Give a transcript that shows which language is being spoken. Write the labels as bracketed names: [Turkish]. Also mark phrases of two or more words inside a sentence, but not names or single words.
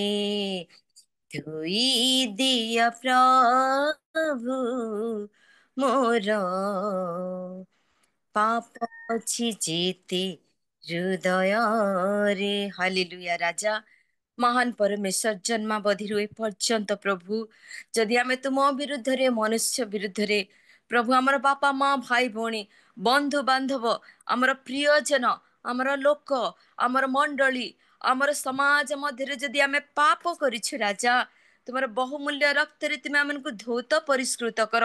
[Odia] ଧୋଇ ଦିଆ ପ୍ରଭୁ ମୋର ପାପ ଅଛି ଯେତେ ହୃଦୟ ରେ ହାଲେଲୁୟା ରାଜା ମହାନ ପରମେଶ୍ୱର जन्मावधिରୁ ଏ ପର୍ଯ୍ୟନ୍ତ ପ୍ରଭୁ ଯଦି ଆମେ ତୁମ ବିରୁଦ୍ଧରେ ମନୁଷ୍ୟ ବିରୁଦ୍ଧରେ ପ୍ରଭୁ ଆମର ବାପା ମା ଭାଇ ଭଉଣୀ ବନ୍ଧୁ ବାନ୍ଧବ ଆମର ପ୍ରିୟଜନ ଆମର ଲୋକ ଆମର ମଣ୍ଡଳୀ ଆମର ସମାଜ ମଧ୍ୟରେ ଯଦି ଆମେ ପାପ କରିଛୁ ରାଜା ତୁମର ବହୁମୂଲ୍ୟ ରକ୍ତରେ ତୁମେ ଆମକୁ ଧୌତ ପରିଷ୍କୃତ କର